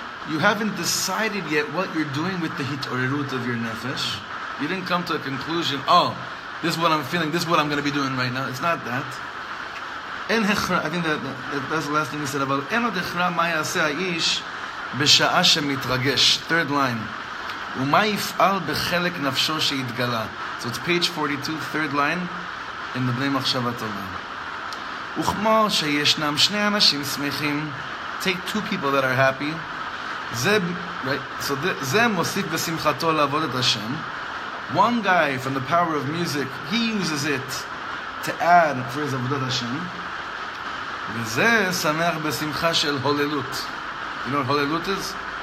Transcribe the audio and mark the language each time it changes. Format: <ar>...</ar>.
<en>You haven't decided yet what you're doing with the hitorerut of your nefesh. You didn't come to a conclusion. Oh, this is what I'm feeling. This is what I'm going to be doing right now. It's not that. I think that's the last thing he said about Eno dechra ma yaseh ha'ish b'sha'a shemitраגש. Third line.</en> <he>ומה יפעל בחלק נפשו שהתגלה.</he> <en>So it's page 42, third line in the Bnei Machshava Tova.</en> <he>וכמו שישנם שני אנשים שמחים,</he> <en>take two people that are happy. Right?</en> <he>So זה מוסיף בשמחתו לעבוד את השם.</he> <en>One guy from the power of music, he uses it to add for his avodat Hashem.</en> <he>וזה שמח בשמחה של הוללות.</he> <en>You know what holilut is?</en>